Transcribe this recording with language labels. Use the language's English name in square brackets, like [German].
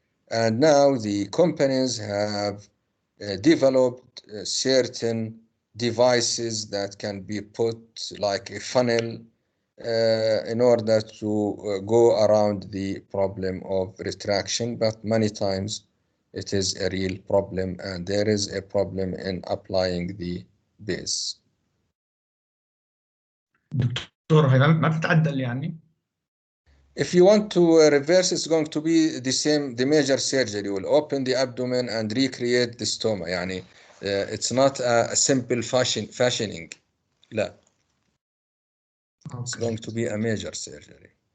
[English] And now the companies have developed certain devices that can be put like a funnel in order to go around the problem of retraction, but many times it is a real problem and there is a problem in applying the base. [Arabic] دكتور هاي ما بتتعدل يعني؟ [English] If you want to reverse, it's going to be the same, the major surgery. You will open the abdomen and recreate the stoma. يعني, it's not a simple fashioning. [Arabic] لا. [English] It's going to be a major surgery.